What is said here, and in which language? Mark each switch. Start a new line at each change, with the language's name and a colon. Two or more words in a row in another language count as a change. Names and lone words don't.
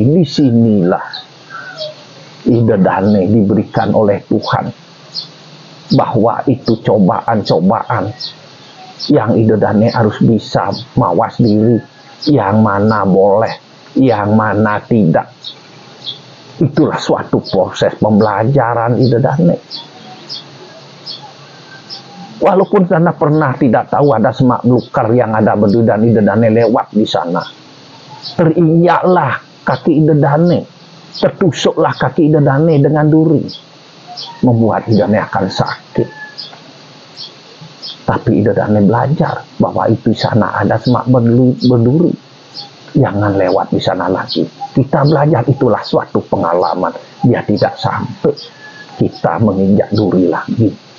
Indonesian: Disinilah
Balinese: Ida Dane
Indonesian: diberikan oleh Tuhan, bahwa itu cobaan-cobaan yang
Balinese: Ida Dane
Indonesian: harus bisa mawas diri, yang mana boleh, yang mana tidak. Itulah suatu proses pembelajaran
Balinese: Ida Dane.
Indonesian: Walaupun karena pernah tidak tahu ada semak belukar yang ada berduri dan
Balinese: Ida Dane
Indonesian: lewat di sana, terinjaklah kaki
Balinese: Ida Dane,
Indonesian: tertusuklah kaki
Balinese: Ida Dane
Indonesian: dengan duri, membuat
Balinese: Ida Dane
Indonesian: akan sakit. Tapi
Balinese: Ida Dane
Indonesian: belajar bahwa itu sana ada semak berduri, jangan lewat di sana lagi. Kita belajar, itulah suatu pengalaman, dia tidak sampai kita menginjak duri lagi.